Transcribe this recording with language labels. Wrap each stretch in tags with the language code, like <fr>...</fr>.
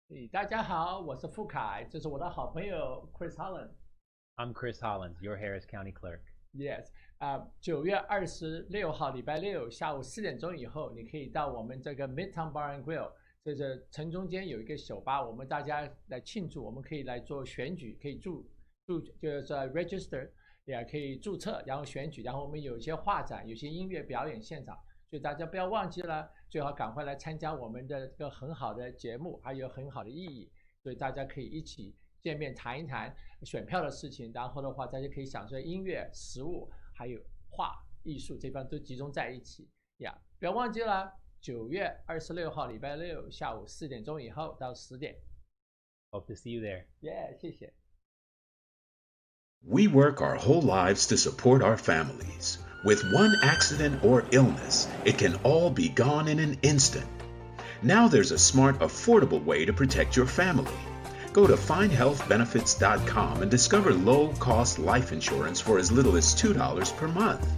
<zh>大家好，我是傅凯，这是我的好朋友 Chris Holland。</zh> <en>I'm Chris Hollins, your Harris County clerk.</en> <zh>Yes， 9月26号礼拜六下午4点钟以后，你可以到我们这个 Midtown Bar and Grill， 这是城中间有一个酒吧，我们大家来庆祝，我们可以来做选举，可以就是 register， 也可以注册，然后选举，然后我们有一些画展，有些音乐表演现场，所以大家不要忘记了，最好赶快来参加我们的这个很好的节目，还有很好的意义，所以大家可以一起见面谈一谈选票的事情，然后的话大家可以享受音乐、食物还有画艺术这方都集中在一起呀。不要忘记了9月26号礼拜六下午4点钟以后到10点。</zh> <en>Hope to see you there.</en> <zh>Yeah， 谢谢。</zh> <en>We work our whole lives to support our families. With one accident or illness, it can all be gone in an instant. Now there's a smart, affordable way to protect your family. Go to findhealthbenefits.com and discover low-cost life insurance for as little as $2 per month.</en>